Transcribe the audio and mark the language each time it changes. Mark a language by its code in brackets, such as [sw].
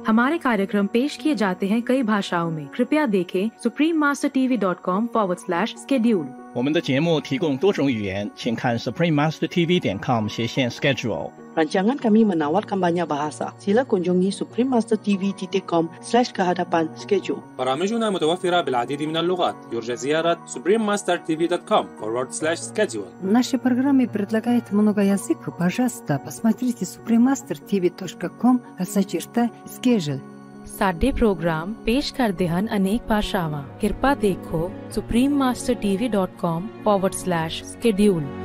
[hi] हमारे कार्यक्रम पेश किए जाते हैं कई भाषाओं में. कृपया देखें suprememastertv.com/schedule. [zh] 我们的节目提供多种语言，请看 suprememastertv.com/schedule。 [ms] Rancangan kami menawarkan banyak bahasa. Sila kunjungi suprememastertv.com/kehadapan schedule. [ar] برامجنا متوفرة بالعديد من اللغات. يرجى زيارة suprememastertv.com/schedule. [ru] Наши программы предлагают много языков. Пожалуйста, посмотрите suprememastertv.com/schedule. [pa] ਸਾਡੇ ਪ੍ਰੋਗਰਾਮ ਪੇਸ਼ ਕਰਦੇ ਹਨ ਅਨੇਕ ਭਾਸ਼ਾਵਾਂ. ਕਿਰਪਾ ਦੇਖੋ suprememastertv.com/schedule.